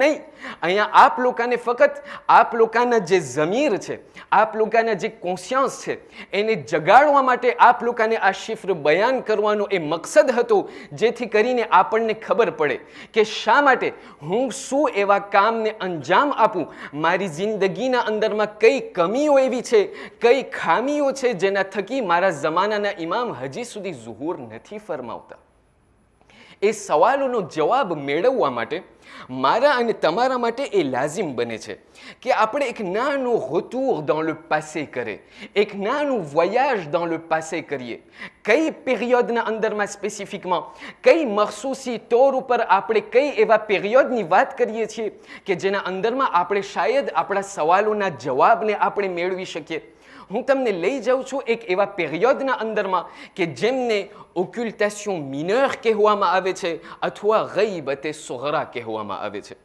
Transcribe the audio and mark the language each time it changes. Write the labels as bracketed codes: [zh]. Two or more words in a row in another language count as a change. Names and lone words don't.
[gu] નહીં, અહીંયા આપ લોકોને ફક્ત આપ લોકોના જે ઝમીર છે, આપ લોકોના જે કોન્શિયન્સ છે એને જગાડવા માટે આપ લોકોને આ શિફ્ર બયાન કરવાનો એ મકસદ હતો, જેથી કરીને આપણને ખબર પડે કે શા માટે હું શું એવા કામને અંજામ આપું, મારી જિંદગીના અંદરમાં કઈ કમીઓ એવી છે, કઈ ખામીઓ છે જેના થકી મારા જમાનાના ઇમામ હજી સુધી ઝુહૂર નથી ફરમાવતા. એ સવાલોનો જવાબ મેળવવા માટે મારા અને તમારા માટે એ લાઝિમ બને છે કે આપણે એક નાનું [fr] રetour dans le passé [gu] કરે, એક નાનું [fr] voyage dans le passé [gu] કરીએ. કઈ પીરિયડના અંદરમાં સ્પેસિફિકમાં, કઈ મખસૂસી તौर ઉપર આપણે કઈ એવા પીરિયડની વાત કરીએ છીએ કે જેના અંદરમાં આપણે શાયદ આપણા સવાલોના જવાબને આપણે મેળવી શકીએ. હું તમને લઈ જાઉં છું એક એવા પીરિયડના અંદરમાં કે જેમને [en] occultation minor [gu] કહેવામાં આવે છે અથવા ગઈબતે સુગરા કહેવામાં આવે છે.